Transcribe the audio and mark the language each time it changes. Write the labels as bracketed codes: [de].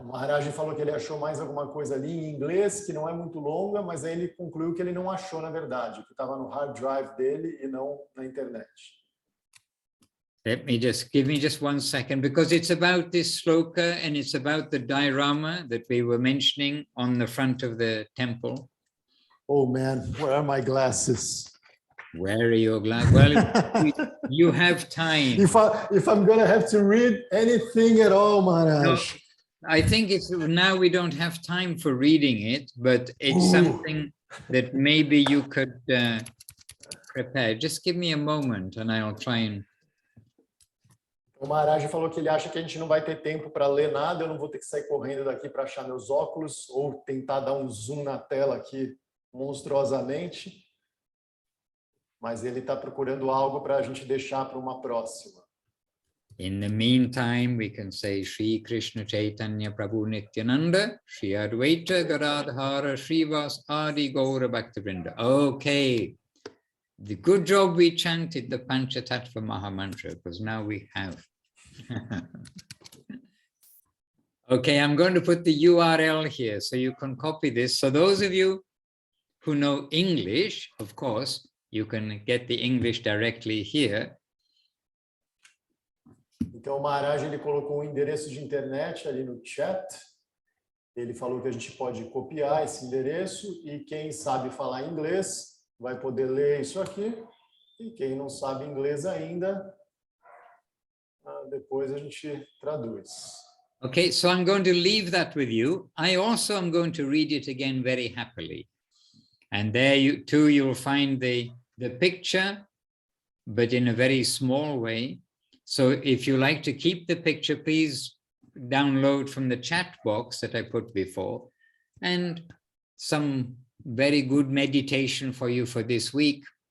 [pt] O Maharaj falou que ele achou mais alguma coisa ali em inglês, que não é muito longa, mas aí ele concluiu que ele não achou, na verdade, que estava no hard drive dele e não na internet. [en] Give me just 1 second, because it's about this sloka and it's about the diorama that we were mentioning on the front of the temple. Oh man, where are my glasses? Where are your glasses? Well, you have time. If I'm gonna have to read anything at all, Maharaj. No, I think it's now we don't have time for reading it, but it's something that maybe you could prepare. Just give me a moment and I'll try and... [pt] O Maharaj falou que ele acha que a gente não vai ter tempo para ler nada, eu não vou ter que sair correndo daqui para achar meus óculos ou tentar dar um zoom na tela aqui monstruosamente. Mas ele está procurando algo para a gente deixar para uma próxima. [en] In the meantime, we can say Shri Krishna Chaitanya Prabhu Nityananda, Shri Advaita Gadadhara, Srivas Adi Gaura Bhaktivinoda. Okay, the good job we chanted the Panchatattva Mahamantra, because now we have. Okay, I'm going to put the URL here so you can copy this. So those of you who know English, of course, you can get the English directly here. [pt] Então o Maharaj ele colocou um endereço de internet ali no chat. Ele falou que a gente pode copiar esse endereço e quem sabe falar inglês vai poder ler isso aqui. E quem não sabe inglês ainda, depois a gente traduz. [en] Okay, so I'm going to leave that with you. I also am going to read it again very happily. And there you too, you'll find the picture, but in a very small way. So if you like to keep the picture, please download from the chat box that I put before, and some very good meditation for you for this week.